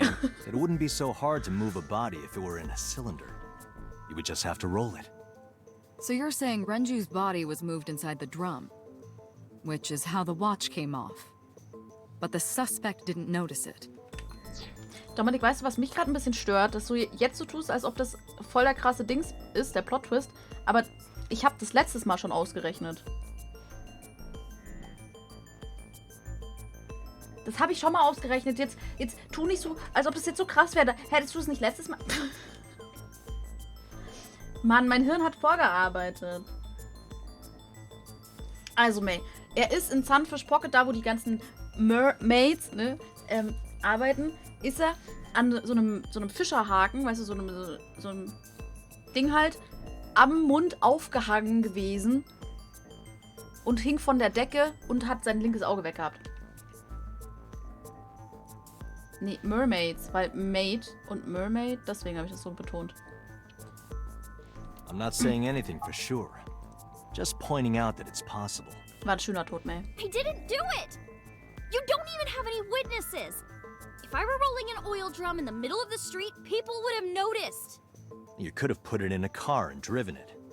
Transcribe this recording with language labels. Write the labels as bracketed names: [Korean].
[English] Saying, it wouldn't be so hard to move a body if it were in a cylinder. You would just have to roll it. So you're saying Renju's body was moved inside the drum, which is how the watch came off. But the suspect didn't notice it. [German] Dominik, weißt du, was mich gerade ein bisschen stört? Dass du jetzt so tust, als ob das voll der krasse Dings ist, der Plot-Twist. Aber ich habe das letztes Mal schon ausgerechnet. Das habe ich schon mal ausgerechnet. Jetzt tu nicht so, als ob das jetzt so krass wäre. Hättest du es nicht letztes Mal... Mann, mein Hirn hat vorgearbeitet. Also, May, er ist in Sunfish Pocket, da wo die ganzen Mermaids, ne, arbeiten, ist er an so einem Fischerhaken, weißt du, so einem Ding halt, am Mund aufgehangen gewesen und hing von der Decke und hat sein linkes Auge weggehabt. Nee, Mermaids, weil Maid und Mermaid, deswegen habe ich das so betont. [English] I'm not saying anything for sure. Just pointing out that it's possible. [German] War ein schöner Tod, May. [English] I didn't do it! You don't even have any witnesses! If I were rolling an oil drum in the middle of the street, people would have noticed. You could have put it in a car and driven it.